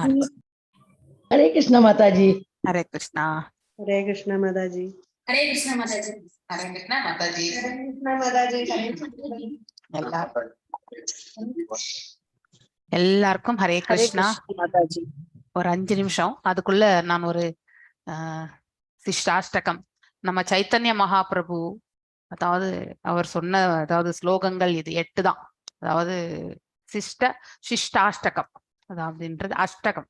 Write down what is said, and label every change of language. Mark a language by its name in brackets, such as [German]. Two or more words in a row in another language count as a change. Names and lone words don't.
[Hindi] हरे कृष्णा माता जी। हरे कृष्णा। हरे कृष्णा माता जी। हरे कृष्णा माता जी। हरे कृष्णा माता जी। हरे कृष्णा माता जी। हरे कृष्णा எல்லாருக்கும் हरे कृष्णा। माता जी। [Tamil] ஒரு 5 நிமிஷம் அதுக்குள்ள நான் ஒரு சிஷ்டாஷ்டகம் நம்ம சைத்தன்ய மகாபிரபு அதாவது அவர் சொன்ன அதாவது ஸ்லோகங்கள் இது 8 தான். அதாவது சிஷ்டாஷ்டகம் அதாவதுன்றது அஷ்டகம்.